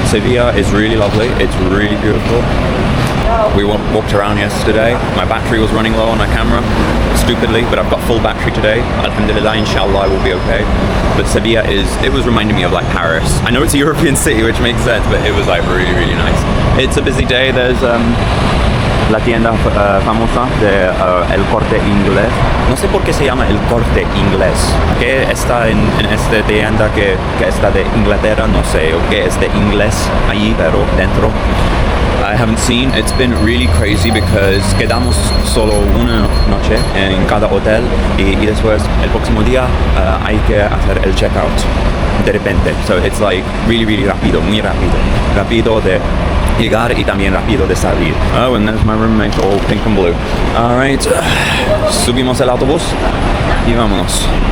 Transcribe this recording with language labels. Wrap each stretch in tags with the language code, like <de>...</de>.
<en>Sevilla is really lovely. It's really beautiful. We walked around yesterday. My battery was running low on my camera, stupidly, but I've got full battery today. Alhamdulillah, inshallah, I will be okay. But Sevilla it was reminding me of like Paris. I know it's a European city, which makes sense, but it was like really, really nice. It's a busy day. There's</en> <es>la tienda famosa de El Corte Inglés. No sé por qué se llama El Corte Inglés. ¿Qué está en esta tienda que está de Inglaterra? No sé. ¿O qué es de inglés allí, pero dentro?</es> <en>I haven't seen. It's been really crazy because</en> <es>quedamos solo una noche en cada hotel y después el próximo día hay que hacer el checkout de repente.</es> <en>So it's like really, really</en> <es>rápido, muy rápido. Rápido de llegar y también rápido de salir.</es> <en>Oh, and there's my roommate all pink and blue. All right,</en> <es>subimos el autobús y vámonos.</es>